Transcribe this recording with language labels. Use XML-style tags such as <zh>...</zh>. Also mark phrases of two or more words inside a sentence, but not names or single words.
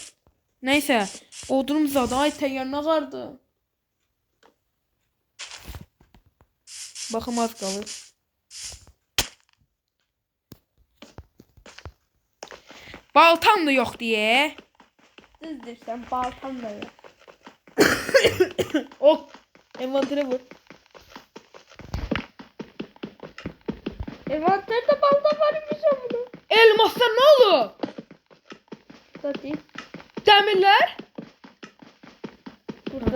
<az>Nəysə, odunum zadı. Ay təyyar nə qardı. Baxım az qalır. Baltam da yox deyə. Düz deyirsən, baltam da yox. Oh,</az> <tr>envantere vur. Envanterde balta varmış ama.</tr> <az>Elmaslar nə olur?</az> <tr>Da değil.</tr> <az>Dəmirlər? Burada.</az>